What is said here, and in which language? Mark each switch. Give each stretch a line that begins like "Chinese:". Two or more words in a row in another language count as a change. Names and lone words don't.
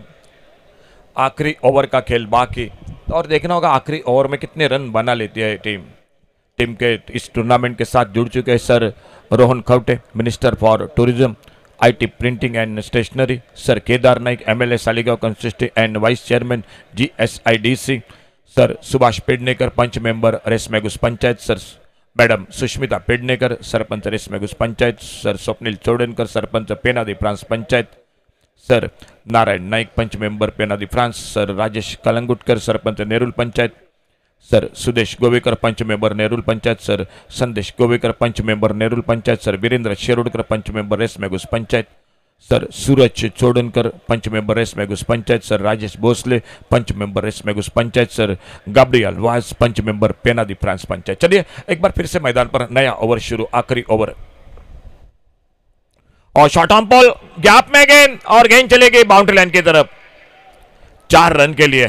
Hindi: आखिरी ओवर का खेल बाकी और देखना होगा आखिरी ओवर में कितने रन बना लेती है टीम। टीम के इस टूर्नामेंट के साथ जुड़ चुके हैं सर रोहन खवटे,
English: minister for tourism, IT printing and stationery,
Hindi: सर केदार नाइक, एमएलए सालिगांव
English: constituency and vice chairman
Hindi: जीएसआईडीसी, सर सुभाष पेडनेकर, पंच मेंबर रेसमेगुस पंचायत, सर मैडम सुष्मिता पेडनेकर, सरपंच रेसमेगुस पंचायत, सर स्वप्निल चौडनकर, सरपंच पेनादी फ्रांस पंचायत, सर नारायण नाइक, पंच मेंबर पेनादी फ्रांस, सर राजेश कलंगुटकर, सरपंच नेरुल पंचायत, सर सुदेश गोवेकर, पंच मेंबर नेरुल पंचायत, सर संदेश गोवेकर, पंच मेंबर नेरुल पंचायत, सर वीरेंद्र शेरोडकर, पंच मेंबर रेसमेगुस पंचायत, सर सूरज चोडनकर, पंच मेंबर रेसमेगुस पंचायत, सर राजेश भोसले, पंच मेंबर रेसमेगुस पंचायत, सर गाब्रियल वाज, पंच मेंबर पेनादी फ्रांस पंचायत। चलिए एक बार फिर से मैदान पर नया ओवर शुरू, आखिरी ओवर और
English: short on ball,
Hindi: गैप में गेंद और गेंद चली गई
English: boundary line
Hindi: की तरफ 4 रन के लिए।